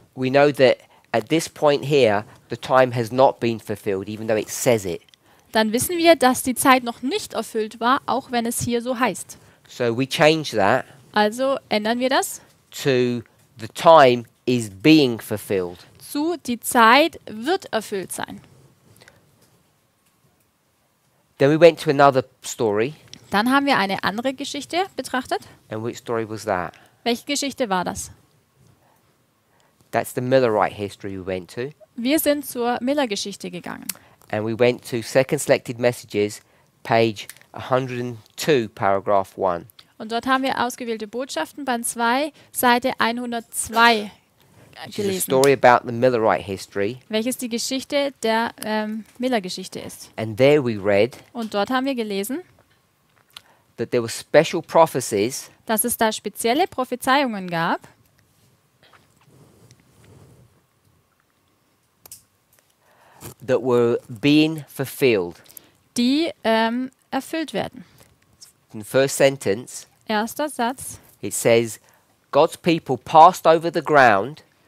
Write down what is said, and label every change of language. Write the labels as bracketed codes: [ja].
[en] we know that at this point here, the time has not been fulfilled, even though it says it. [de] dann wissen wir, dass die Zeit noch nicht erfüllt war, auch wenn es hier so heißt. [en] So we change that [de] Also ändern wir das [en] to the time is being fulfilled. [de] zu die Zeit wird erfüllt sein. [en] Then we went to another story. [de] Dann haben wir eine andere Geschichte betrachtet. [en] And which story was that? [de] Welche Geschichte war das? [en] That's the Millerite history we went to. [de] Wir sind zur Miller-Geschichte gegangen. [en] And we went to Second Selected Messages, page 102, paragraph 1. [de] Und dort haben wir ausgewählte Botschaften, Band 2, Seite 102 [en] Which is a [de] gelesen, [en] story about the Millerite history. [de] welches die Geschichte der Miller-Geschichte ist. [en] And there we read [de] Und dort haben wir gelesen, [en] that there were special prophecies [de] dass es da spezielle Prophezeiungen gab, [en] that were being fulfilled. [de] die erfüllt werden. [en] In the first sentence, [de] Erster Satz. [en] it says, God's people passed over the ground,